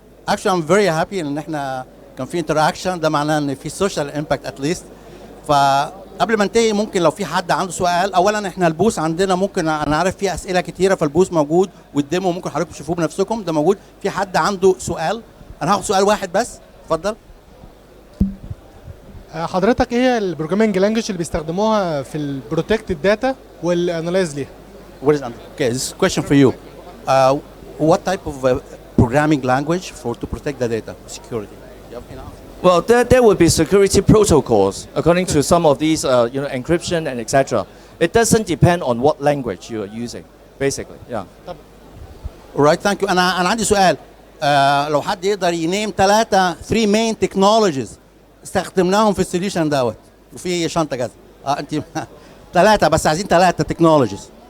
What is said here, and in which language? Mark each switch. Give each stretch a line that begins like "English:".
English: Actually, I'm very happy
Arabic: ان احنا كان في
English: interaction.
Arabic: ده معناه ان في
English: social impact at least.
Arabic: فقبل ما انتهي ممكن لو في حد عنده سؤال. اولا احنا البوث عندنا ممكن انا عارف فيه اسئله كتيره، فالبوث موجود والديمو ممكن حضراتكم تشوفوه بنفسكم، ده موجود. في حد عنده سؤال؟ انا هاخد سؤال واحد بس، اتفضل. حضرتك ايه هي البروجرامينج لانجوج اللي بيستخدموها في البروتكت الداتا والانالايز ليها؟
English: What is okay? This is a question for you. What type of programming language to protect the data security? Well, there would be security protocols according to some of these, encryption and etc. It doesn't depend on what language you are using, basically. Yeah. Right. Thank you.
Arabic: أنا عندي سؤال. لو حد يقدر ينام 3
English: main technologies
Arabic: استخدمناهم في السوليوشن دوت وفي شنطة كذا. أنت 3 بس عايزين 3 technologies.